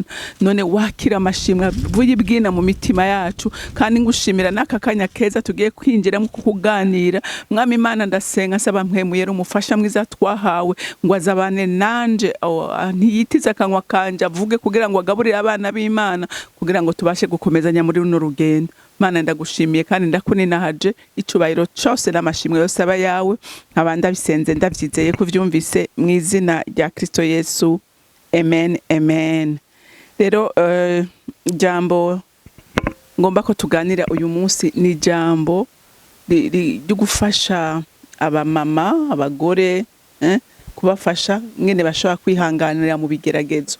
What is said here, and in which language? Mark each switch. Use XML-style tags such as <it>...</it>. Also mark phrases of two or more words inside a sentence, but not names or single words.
<rn>None wakira amashimwe bw'Imana mu mitima yacu, kandi ngushimira n'aka kanya keza tugiye kwinjira mu kuganira. Mwami Imana, ndasenga saba mpwemuyera umufasha mwiza twaha ngo azabane nanje, ntiyitiza akanwa kanje avuge kugira ngo agaburire abana b'Imana, kugira ngo tubashe gukomezanya muri runo rugendo. Mana, ndagushimiye kandi ndakuninahaje, icubahiro cyose n'amashimwe yose aba yawe, nkabanda bisenze ndavyizeye ko vyumvise mu izina rya Kristo Yesu, amen amen. Rero jambo ngomba ko tuganira uyu munsi ni jambo ryo gufasha abamama, abagore, kubafasha ngene bashobora kwihanganira mu bigeragezo.</rn>